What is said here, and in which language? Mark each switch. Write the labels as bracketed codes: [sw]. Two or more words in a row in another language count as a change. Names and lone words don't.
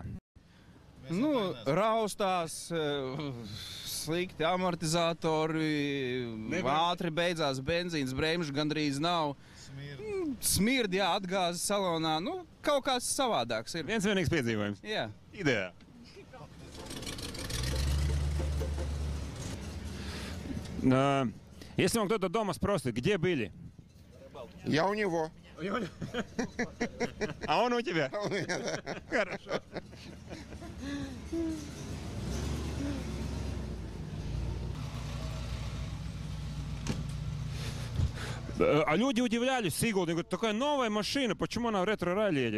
[lv] Nu, raustās, slikti amortizatori, ātri beidzās benzīns, bremžu gandrīz nav. Smird, jā, atgāzes salonā, nu, kaut kāds savādāks ir. Viens vienīgs piedzīvojums. Jā. Ideja. [ru] Если вам кто-то дома спросит, где были? Я у него. А он у тебя? Хорошо. А люди удивлялись, Сигулд, говорят, такая новая машина, почему она в ретро-ралли едет?